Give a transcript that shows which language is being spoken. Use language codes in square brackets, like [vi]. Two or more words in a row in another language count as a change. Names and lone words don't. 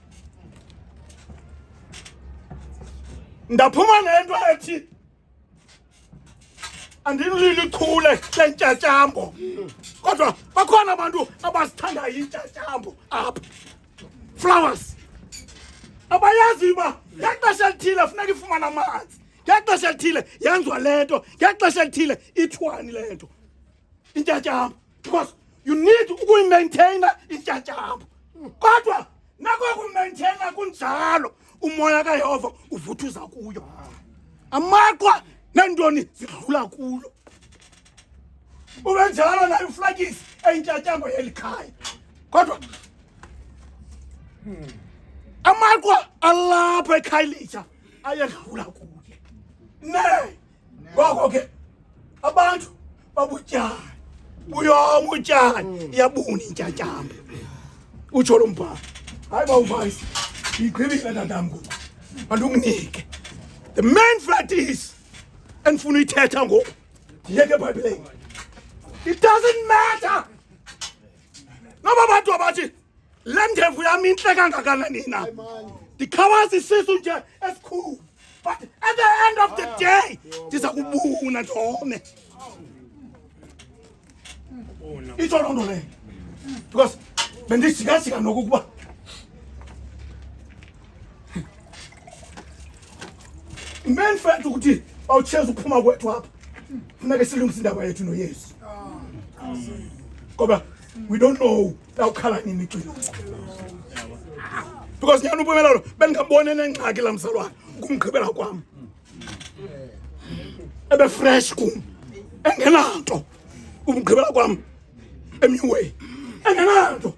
[xh] Ndaphuma nento ethi andilili chule lentyatyambo kodwa bakhona abantu abasithandayo intyatyambo apha. Flowers abayazi uba ngexesha elithile funeka ifumana amanzi, ngexesha elithile yenziwa lento, ngexesha elithile ithwani lento intyatyambo, [en] because you need [xh] ukuyimaintaina intyatyambo. Kodwa nako ukuyimaintaina kunjalo umoya kaYehova uvuthuza kuyo, amaqwa neentoni zidlula kuyo. Ube njalo nayo uflakisi eyintyatyambo yelikhaya kodwa amaqwa alapha eKhayelitsha ayedlula kuye. Ngoko ke abantu babutyana, buyoma utyana iyabuna intyatyambo. Utsho lo mbhalo. hayi bawuvayisi yiqhibile tatamngu andunginike. [en] The main fact is [xh] endifuna uyithetha ngoku ndiyeke ebhayibhileni. [en] It doesn't matter [xh] noba bantu abathi le ndevu yam intle kangakanani na ndikhawaza isisu nje esikhulu, [en] but at the end of the day [xh] ndiza kubuna ndome. Itsho loo nto leyo because bendijikajika nokukuba [en] main fact [xh] ukuthi awutsheza uphuma kwethu apha funeke silungise indaba yethu noyesu, ngoba [en] we don't know [xh] lawukhala nini ixilo, because nyani ubumelelo bendingabone nengxaki la mzalwane kumgqibela kwam ebefresh kum engenanto, umgqibela kwam emnyuway engenanto.